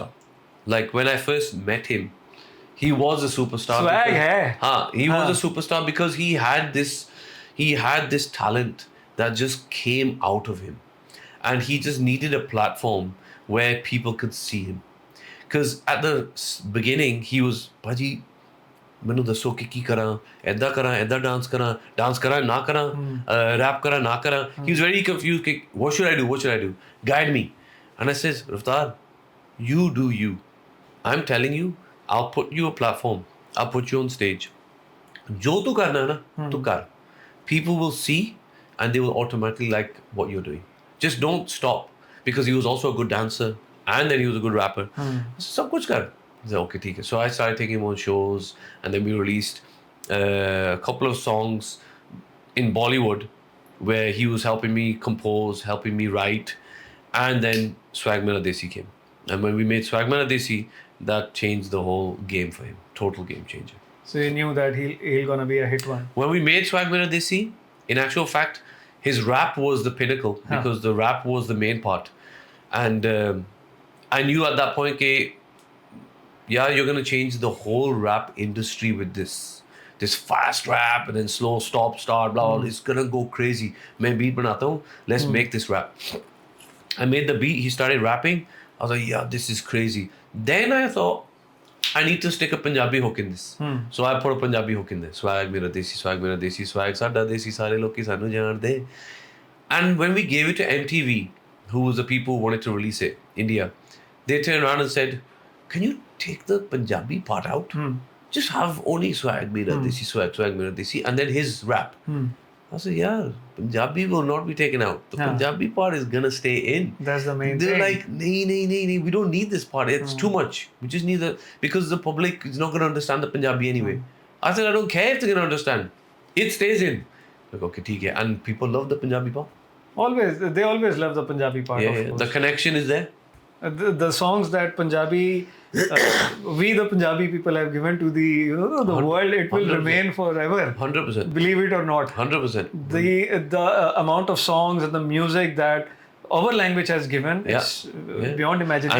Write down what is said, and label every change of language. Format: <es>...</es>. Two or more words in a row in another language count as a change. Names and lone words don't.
<en>Like when I first met him, he was a superstar. Swag hai. He was a superstar because he had this talent that just came out of him, and he just needed a platform where people could see him. Because at the beginning, he was,</en> <pa>Bhaji, ਮੈਨੂੰ ਦੱਸੋ ਕਿ ਕੀ ਕਰਾਂ ਐਦਾਂ ਡਾਂਸ ਕਰਾਂ ਨਾ ਕਰਾਂ ਰੈਪ ਕਰਾਂ ਨਾ ਕਰਾਂ</pa> <en>he was very confused ਕਿ what should I do guide me and I says Raftar you do you I'm telling you I'll put you a platform I'll put you on stage</en> <hi>जो तू करना है ना तू कर</hi> <en>people will see and they will automatically like what you're doing just don't stop because he was also a good dancer and then he was a good rapper</en> <hi>सब कुछ कर</hi> <en>I said,</en> <hi>okay, ठीक है.</hi> <en>So I started taking him on shows, and then we released a couple of songs in Bollywood where he was helping me compose, helping me write, and then Swag Mera Desi came. And when we made Swag Mera Desi, that changed the whole game for him. Total game changer. So you knew that he'll gonna be a hit one. When we made Swag Mera Desi, in actual fact, his rap was the pinnacle because the rap was the main part. And I knew at that point that yeah, you're gonna change the whole rap industry with this fast rap and then slow stop start blah blah. It's gonna go crazy.</en> <hi>मैं beat बनाता हूँ.</hi> <en>Let's make this rap. I made the beat. He started rapping. I was like, yeah, this is crazy. Then I thought I need to stick a Punjabi hook in this. So I put a Punjabi hook in there.</en> <pa>ਸਵੈਗ ਮੇਰਾ ਦੇਸੀ, ਸਵੈਗ ਸਾਡਾ ਦੇਸੀ, ਸਾਰੇ ਲੋਗ ਕੀ ਸਾਨੂੰ ਜਾਣ ਦੇ.</pa> <en>And when we gave it to MTV, who was the people who wanted to release it, India, they turned around and said, can you take the Punjabi part out? Just have only swag mera desi, swag mera desi, and then his rap. I said, yeah, Punjabi will not be taken out. The Punjabi part is gonna stay in. That's the main They're thing. like, nee, we don't need this part. It's too much. We just need because the public is not gonna understand the Punjabi anyway. I said, I don't care if they're gonna understand. It stays in. Like,</en> <hi>okay, ठीक है.</hi> <en>And people love the Punjabi part. They always love the Punjabi part. Yeah, of course. the connection is there. The songs that Punjabi, we the Punjabi people have given to the world, it will 100%. remain forever. 100%. Believe it or not. 100%. The amount of songs and the music that our language has given, it's beyond imagination.</en>